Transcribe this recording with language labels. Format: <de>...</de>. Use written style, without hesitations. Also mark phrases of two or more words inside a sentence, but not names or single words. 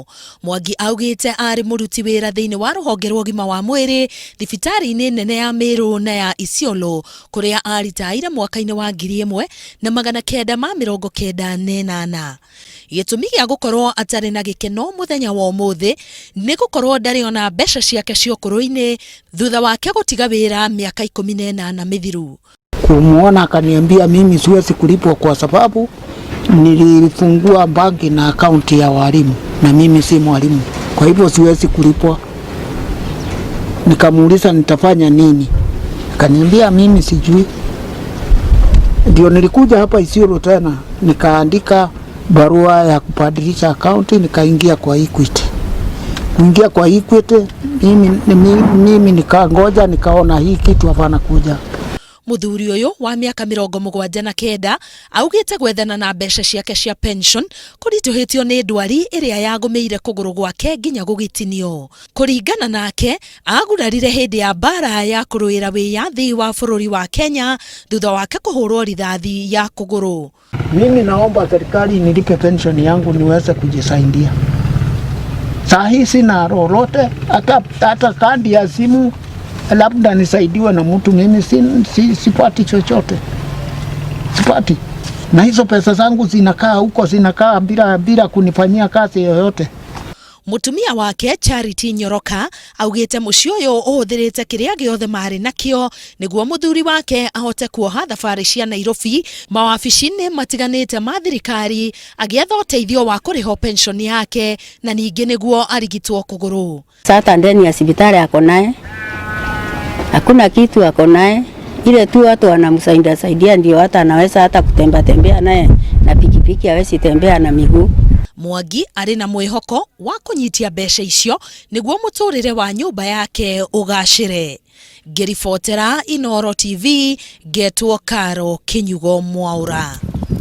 <ki>Mwangi augiite ari muruti wira thiini wa ruhonge rwa ugima wa mwiri thibitari-ini nene ya Miru na ya Isiolo kuria aritaire mwaka-ini wa 1998. Gitumi gia gukorwo atari na gikeno muthenya wa umuthi ni gukorwo ndari ona mbeca ciake cia ukuru-ini thutha wake gutiga wira miaka 18 mithiru.</ki> <sw>Kumuona akaniambia mimi siwezi kulipwa kwa sababu nilifungua banki na akaunti ya walimu na mimi si mwalimu, kwa hivyo siwezi kulipwa. Nikamuuliza nitafanya nini, akaniambia mimi sijui. Ndio nilikuja hapa Isiolo tena nikaandika barua ya kubadilisha akaunti, nikaingia kwa Equity. Kuingia kwa Equity mimi nikangoja, nikaona hii kitu hapana kuja.</sw> <ki>Muthuri uyu wa miaka mirongo mugwanja na kenda augiite gwethana na mbeca ciake cia pension kurituhitio ni ndwari iria yagumeire kuguru gwake nginya gugitinio. Kuringana nake agurarire hindi ya bara ya kuruira wiyathi wa bururi wa Kenya thutha wake kuhurwo rithathi ya kuguru.</ki> <sw>Mimi naomba serikali nilipe pension yangu niweze kujisaidia. Saa hii sina lolote, hata kadi ya simu labda nisaidiwe na mtu, mimi sipati chochote. Sipati. Na hizo pesa zangu zinakaa huko, zinakaa bila kunifanyia kazi yoyote.</sw> <ki>Mutumia wake Charity Nyoroka augiite mucio uyu uhuthirite kiria giothe mari nakio niguo muthuri wake ahote kuoha thabari cia Nairobi mawabici-ini matiganite ma thirikari agietha uteithio wa kuriho pension yake na ningi niguo arigitwo kuguru.</ki> <sw>Sasa ndani ya hospitali ako naye, hakuna kitu ako naye, ile tu watu wanamsaidia ndio hata anaweza hata kutembea naye na pikipiki, hawezi tembea na miguu.</sw> <ki>Mwangi ari na mwihoko wa kunyitia mbeca icio niguo muturire wa nyumba yake ugacire. Ngiribotera Inooro TV, getwo Karo Kinyugo Mwaura.</ki>